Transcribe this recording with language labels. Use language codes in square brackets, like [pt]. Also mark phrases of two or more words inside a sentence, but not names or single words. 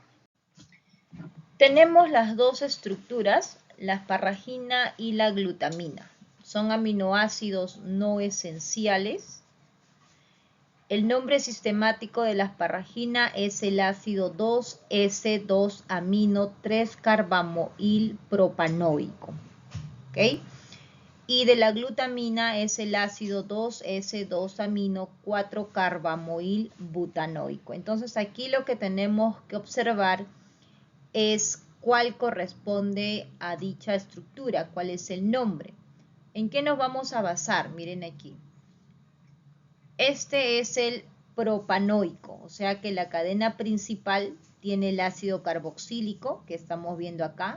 [es] Tenemos las dos estructuras, la asparagina y la glutamina. Son aminoácidos no esenciales. El nombre sistemático de la asparagina es el ácido 2S2-amino-3-carbamoil propanoico. ¿Ok? Y de la glutamina es el ácido 2S2-amino-4-carbamoil butanoico. Entonces aquí lo que tenemos que observar es cuál corresponde a dicha estructura, cuál es el nombre. ¿En qué nos vamos a basar? Miren aquí. Este es el propanoico, o sea que la cadena principal tiene el ácido carboxílico que estamos viendo acá.